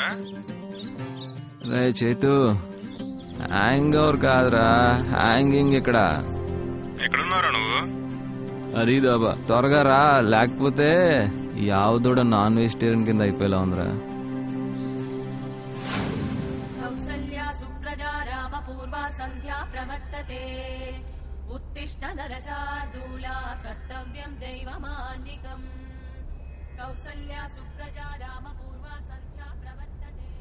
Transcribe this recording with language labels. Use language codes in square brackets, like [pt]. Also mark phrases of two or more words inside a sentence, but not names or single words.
[te] రే చేతు, [en] hang over [te] కాదురా, హ్యాంగింగ్. ఇక్కడ ఎక్కడున్నారా నువ్వు? హరీదాబా, త్వరగా రా, లేకపోతే ఈ ఆవు దూడ [en] non vegetarian [te] కింద అయిపోయేలా ఉందిరా. [sa] उत्तिष्ठ नरशार्दूला कर्तव्यं दैवमान्निकम् कौसल्या सुप्रजा रामपूर्वा सन्ध्या प्रवर्तते।